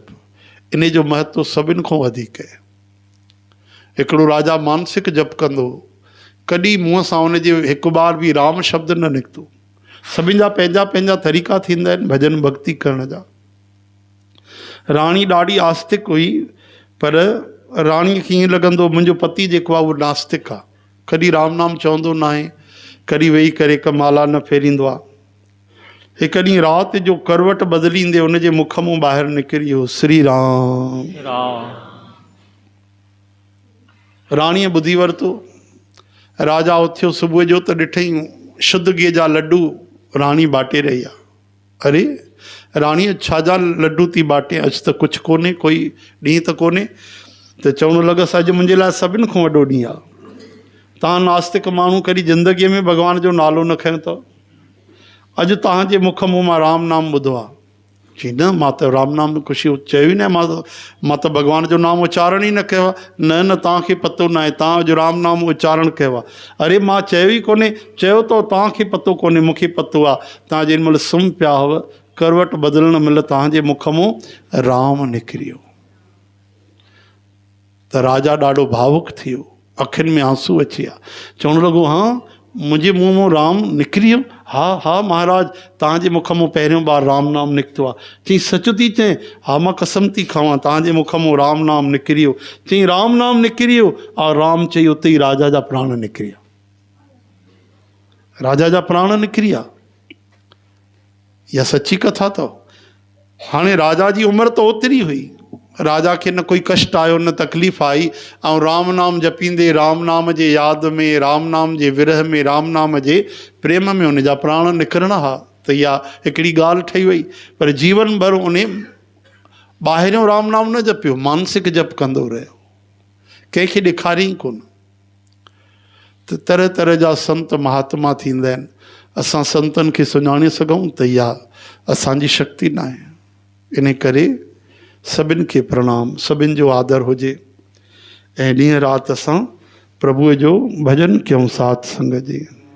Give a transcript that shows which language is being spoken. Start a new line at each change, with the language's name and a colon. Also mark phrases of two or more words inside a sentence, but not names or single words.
Sindhi: इन जो महत्व सभिनि खां वधीक आहे। हिकिड़ो राजा मानसिक जप कंदो, कॾहिं मुंहं सां उनजे हिकु बार बि राम शब्द न निकितो। सभिनि जा पंहिंजा पंहिंजा तरीक़ा थींदा आहिनि भॼन भक्ति करण जा। राणी ॾाढी आस्तिक हुई, पर राणीअ खे ईअं लॻंदो मुंहिंजो पति जेको आहे उहो नास्तिक आहे, कॾहिं राम नाम चवंदो न आहे, कॾहिं वेही करे हिकु माला न फेरींदो आहे। हिकु ॾींहुं राति जो करवट बदिलींदे उनजे मुख मां ॿाहिरि निकिरी वियो श्री राम। राणीअ ॿुधी वरितो। राजा उथियो सुबुह जो त ॾिठईं शुद्ध गिह जा लड्डू राणी बाटे रही आहे। अरे राणीअ छाजा लड्डू थी बाटे, अॼु त कुझु कोन्हे, कोई ॾींहुं त कोन्हे। त चवणु लॻसि अॼु मुंहिंजे लाइ सभिनि खां वॾो ॾींहुं आहे। तव्हां नास्तिक माण्हू कॾहिं ज़िंदगीअ में भॻवान जो नालो न खयो अथव। अॼु तव्हांजे मुख मां मां राम नाम ॿुधो आहे। चई न मां त राम नाम ख़ुशी चयो ई न, मां त भॻवान जो नाम उच्चारण ई न कयो आहे। न न तव्हांखे पतो न आहे, तव्हां अॼु राम नाम उच्चारण कयो आहे। अरे मां चयो ई कोन्हे, चयो त तव्हांखे पतो कोन्हे, मूंखे पतो आहे। तव्हां जेॾी महिल सुम्ही पिया हुआ, करवट बदिलण महिल तव्हांजे मुख मां राम निकिरी वियो। त राजा ॾाढो भावुक थी वियो, अखियुनि में आंसू अची विया। चवणु लॻो हाँ मुंहिंजे मुंहं मां राम निकिरी वियो? हा हा महाराज, तव्हांजे मुख मां पहिरियों बार राम नाम निकितो आहे। चई सच थी चए? हा मां कसम थी खावां, तव्हांजे मुख मां राम नाम निकिरी वियो। चई राम नाम निकिरी वियो? और राम चई उते ई राजा जा प्राण निकिरी विया। राजा जा प्राण निकिरी विया। इहा सची कथा अथव। हाणे राजा जी उमिरि त ओतिरी हुई, राजा खे न कोई कष्ट आयो, न तकलीफ़ आई, ऐं राम नाम जपींदे, राम नाम जे यादि में, राम नाम जे विरह में, राम नाम जे प्रेम में उन जा प्राण निकिरणा हा। त इहा हिकिड़ी ॻाल्हि ठही वई। पर जीवन भर उन ॿाहिरियों राम नाम न जपियो, मानसिक जप कंदो रहियो, कंहिंखे ॾेखारियईं कोन। त तरह तरह जा संत महात्मा थींदा आहिनि। असां संतनि खे सुञाणे सघूं त इहा असांजी शक्ति न आहे। इन करे सभिनि खे प्रणाम, सभिनि जो आदर हुजे, ऐं ॾींहं राति असां प्रभुअ जो भॼन कयूं साथ संग जी।